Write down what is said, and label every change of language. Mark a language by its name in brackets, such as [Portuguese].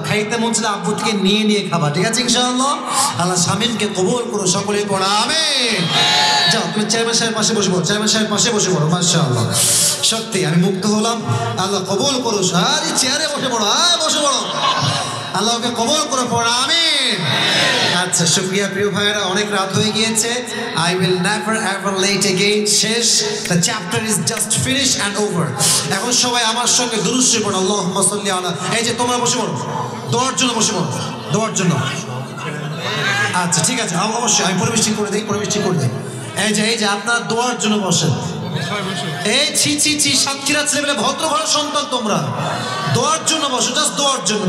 [Bangla] খাইতে মন চাইলে আব্বু থেকে নিয়ে খাবা, ঠিক আছে? ইনশাআল্লাহ। আল্লাহ শামীমকে কবুল করো, সকলেই পড়া আমিন। যাও, তুমি চেয়ারম্যান সাহেবের পাশে বসে পড়ো, চেয়ারম্যান সাহেবের পাশে বসে পড়ো। মাশাআল্লাহ, সত্যি আমি মুগ্ধ হলাম। আল্লাহ কবুল করো। আরে চেয়ারে বসে পড়ো, বসে পড়ো। আল্লাহকে কবুল করে পড়া আমিন। আচ্ছা, শুকরিয়া প্রিয় ভাইয়েরা, অনেক রাত হয়ে গিয়েছে। [English] I will never ever late again. শেষ, the chapter is just finished and over. [Bangla] এখন সবাই আমার সঙ্গে দুরূদ শরীফ পড়ো, আল্লাহুম্মা সাল্লি আলা। এই যে তোমরা বসে পড়ো, দোয়ার জন্য বসে পড়ো, দোয়ার জন্য। আচ্ছা ঠিক আছে, অবশ্যই আমি পরিবেশ ঠিক করে দিই। এই যে আপনারা দোয়ার জন্য বসেন। এই ছি সাতক্ষীরা ছেলেমেলে ভদ্র ঘরের সন্তান তোমরা, দোয়ার জন্য বসো, জাস্ট দোয়ার জন্য।